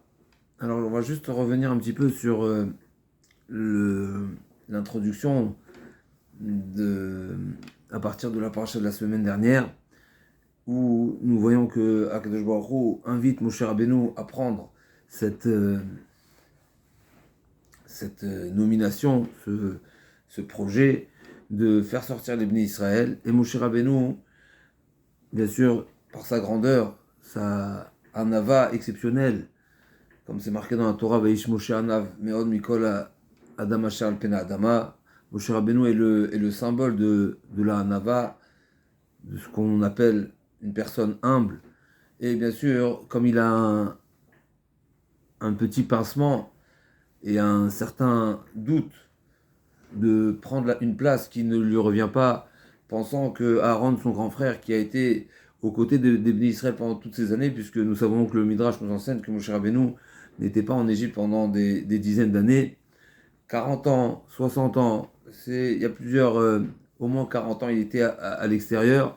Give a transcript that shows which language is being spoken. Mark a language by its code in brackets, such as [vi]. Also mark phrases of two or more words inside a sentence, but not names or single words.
[fr] Alors, on va juste revenir un petit peu sur l'introduction à partir de la paracha de la semaine dernière, où nous voyons que [he] הקדוש ברוך הוא [fr] invite Moshe Rabbeinu à prendre cette nomination, ce projet de faire sortir les Bnei Israël. Et Moshe Rabbeinu, bien sûr, par sa grandeur, sa anava exceptionnelle, comme c'est marqué dans la Torah, [he] ואיש משה ענו מאד מכל אדם אשר על פני אדמה. [fr] Moshe Rabbeinu est le symbole de la anava, de ce qu'on appelle une personne humble. Et bien sûr, comme il a un petit pincement et un certain doute de prendre une place qui ne lui revient pas, pensant que Aaron, son grand frère, qui a été aux côtés des Bnei Israël pendant toutes ces années, puisque nous savons que le Midrash nous enseigne que Moshe Rabbeinu n'était pas en Égypte pendant des dizaines d'années, 40 ans, 60 ans, il y a plusieurs, au moins 40 ans, il était à l'extérieur.